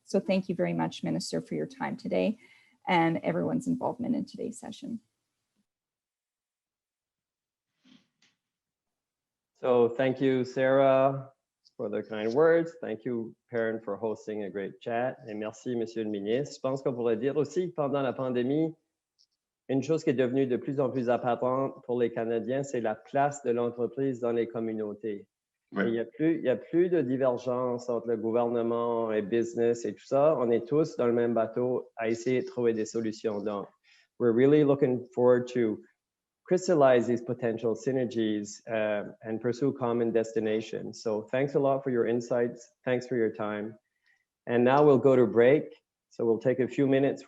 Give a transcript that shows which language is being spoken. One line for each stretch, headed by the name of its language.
English: So thank you very much, Minister, for your time today and everyone's involvement in today's session. So thank you, Sarah, for the kind words. Thank you, Perrin, for hosting a great chat.
French: Et merci, Monsieur le Ministre. Je pense qu'on pourrait dire aussi que pendant la pandémie, une chose qui est devenue de plus en plus apparente pour les Canadiens, c'est la place de l'entreprise dans les communautés. Ouais. Il y a plus de divergence entre le gouvernement et business et tout ça. On est tous dans le même bateau à essayer de trouver des solutions. Donc,
English: we're really looking forward to crystallize these potential synergies and pursue common destinations. So thanks a lot for your insights. Thanks for your time. And now we'll go to break. So we'll take a few minutes.